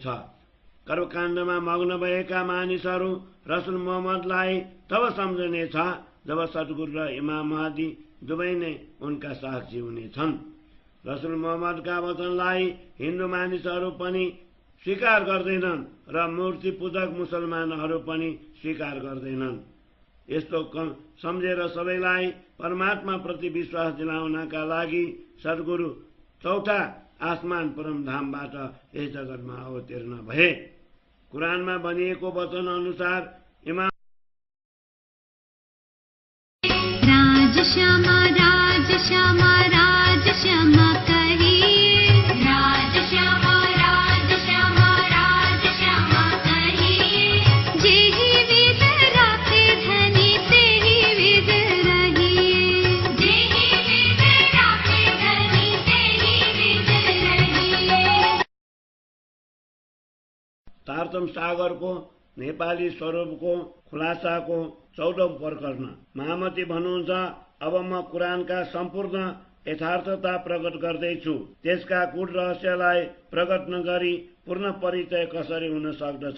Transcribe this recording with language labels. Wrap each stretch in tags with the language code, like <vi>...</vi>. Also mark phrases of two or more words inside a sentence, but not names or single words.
<ne>कर्मकाण्डमा मग्न भएका मानिसहरू रसुल मोहम्मदलाई तब सम्झनेछ जब सद्गुरु र इमाम महदी दुवै नै उनका साक्षी हुनेछन्। रसुल मोहम्मदका वचनलाई हिन्दू मानिसहरू पनि स्वीकार गर्दैनन् र मूर्ति पूजक मुसलमानहरू पनि स्वीकार गर्दैनन्। यस्तो सम्झेर सबैलाई परमात्मा प्रति विश्वास दिलाउनका लागि सद्गुरु चौथा आसमान परमधामबाट यस जगतमा अवतीर्ण भए। कुरानमा भनिएको वचन अनुसार इमाम</ne> <hi>राजश्यामा राजश्यामा राजश्यामा कहिए, राजश्यामा राजश्यामा राजश्यामा कहिए, जेहि विद राखे धनी तेहि विद रहिए, जेहि विद राखे धनी तेहि विद रहिए।</hi> <ne>तारतम्य सागरको नेपाली स्वरूपको खुलासाको 14औं प्रकरण। महामती भन्नुहुन्छ, अब म कुरानका सम्पूर्ण यथार्थता प्रकट गर्दैछु। त्यसका गूढ रहस्यलाई प्रकट नगरी पूर्ण परिचय कसरी हुन सक्दछ।</ne>